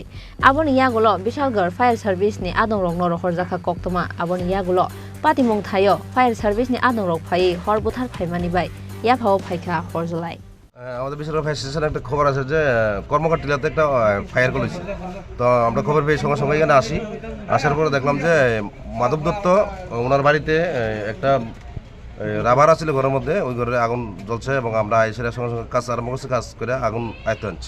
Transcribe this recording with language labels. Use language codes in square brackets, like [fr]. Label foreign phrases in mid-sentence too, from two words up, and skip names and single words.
[trp] Aboni yagulo Bishalgarh Fire Service ni adongrok noro horjaka koktoma aboni yagulo party mung thayo Fire Service ni adongrok phai hor buthar phaimani bai ya phao phaikha horjlai. [bn] আমাদের বিশালগড় ফায়ার স্টেশনে একটা খবর আছে যে কর্মকার টিলাতে একটা ফায়ার করেছে। তো আমরা খবর পেয়ে সঙ্গে সঙ্গে এখানে আসার পরে দেখলাম যে মাধব দত্ত ওনার বাড়িতে একটা রাবার আছিল ঘরের মধ্যে, ওই ঘরে আগুন জ্বলছে এবং আমরা এসে সঙ্গে সঙ্গে কাজ আরম্ভ করছি, কাজ করে আগুন আয়ত্তে আনছি।